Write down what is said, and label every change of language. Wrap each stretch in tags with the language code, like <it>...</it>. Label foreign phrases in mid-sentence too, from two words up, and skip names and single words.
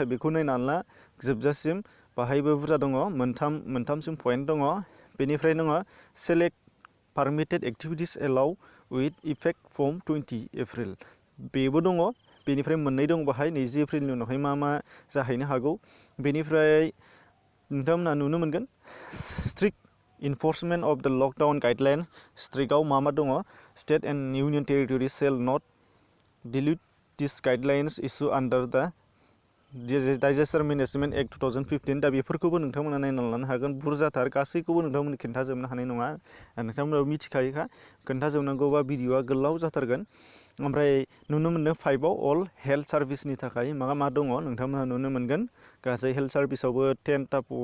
<brx>बेखौ नायनानै ला जोबजासिम बाहायबो बुरजा दङ मोनथामसिम पइन्ट दङ बेनिफ्राय दङ</brx> <en>select permitted activities allowed with effect from 20 April</en> <brx>बेबो दङ बेनिफ्राय मोननै दं बाहाय 20 एप्रिलनि उनावहाय मा मा जाहैनो हागौ बेनिफ्राय नोंथांमोनहा नुनो मोनगोन</brx> <en>strict enforcement of the lockdown</en> <brx>गाइडलाइन्स स्ट्रिक्टआव मा मा दङ</brx> <en>State and Union Territory shall not dilute these guidelines issue under the Disaster Management Act 2015</en> <brx>दा बेफोरखौबो नोंथांमोना नायनानै लानो हागोन बुरजाथार गासैखौबो नोंथांमोन खिन्थाजोबनो हानाय नङा नोंथांमोनाबो मिथिखायोखा खोन्थाजोबनांगौबा भिडिअआ गोलाव जाथारगोन ओमफ्राय नुनो मोनदों 5आव</brx> <en>all health service</en> <brx>थाखाय मा मा दङ नोंथांमोना नुनो मोनगोन गासै</brx> <en>health service</en> <brx>10टा</brx>